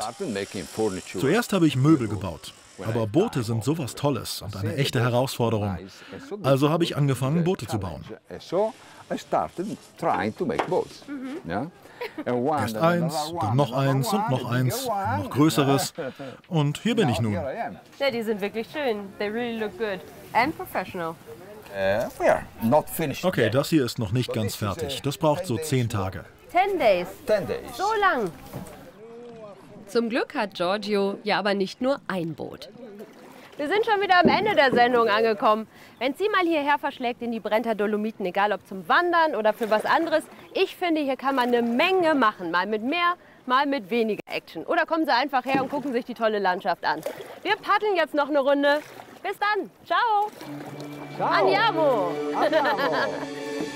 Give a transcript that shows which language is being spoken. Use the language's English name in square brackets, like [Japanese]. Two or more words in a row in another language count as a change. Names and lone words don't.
[German] Zuerst habe ich Möbel gebaut. Aber Boote sind sowas Tolles und eine echte Herausforderung. Also habe ich angefangen, Boote zu bauen. Erst eins, dann noch eins und noch eins, ein noch größeres. Und hier bin ich nun. Ja, die sind wirklich schön. [English] They really look good. And professional. [German] Okay, das hier ist noch nicht ganz fertig. Das braucht so 10 Tage. 10 days. So lang. Zum Glück hat Giorgio ja aber nicht nur ein Boot. Wir sind schon wieder am Ende der Sendung angekommen. Wenn Sie mal hierher verschlägt in die Brenter Dolomiten, egal ob zum Wandern oder für was anderes, ich finde, hier kann man eine Menge machen. Mal mit mehr, mal mit weniger Action. Oder kommen Sie einfach her und gucken sich die tolle Landschaft an. Wir paddeln jetzt noch eine Runde. Bis dann. [Italian] Ciao. Ciao. Andiamo.